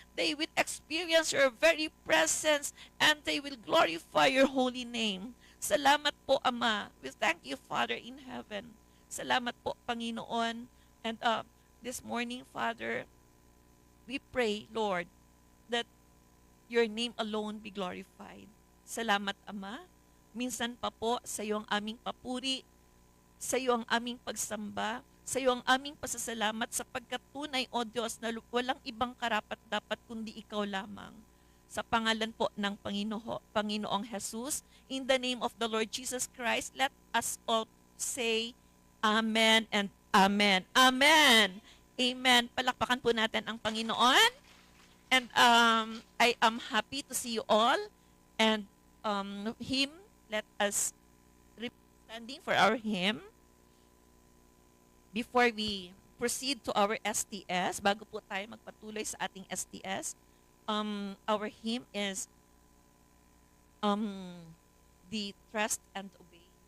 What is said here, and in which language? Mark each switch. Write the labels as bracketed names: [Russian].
[English] They will experience your very presence and they will glorify your holy name. [Filipino] Salamat po, Ama. [English] We thank you, Father in heaven. [Filipino] Salamat po, Panginoon. [English] And this morning, Father, we pray, Lord, that your name alone be glorified. [Filipino] Salamat, Ama. Minsan pa po, sa iyo ang aming papuri, sa iyo ang aming pagsamba, sa iyo ang aming pasasalamat sapagkat tunay, O Diyos, na walang ibang karapat-dapat kundi ikaw lamang. Sa pangalan po ng Panginoong Jesus, [English] in the name of the Lord Jesus Christ, let us all say Amen and Amen. Amen. Amen. [Filipino] Palakpakan po natin ang Panginoon. [English] And I am happy to see you all. And hymn, let us standing for our hymn. Before we proceed to our STS, [Filipino] bago po tayo magpatuloy sa ating STS, [English] our hymn is the Trust and Obey.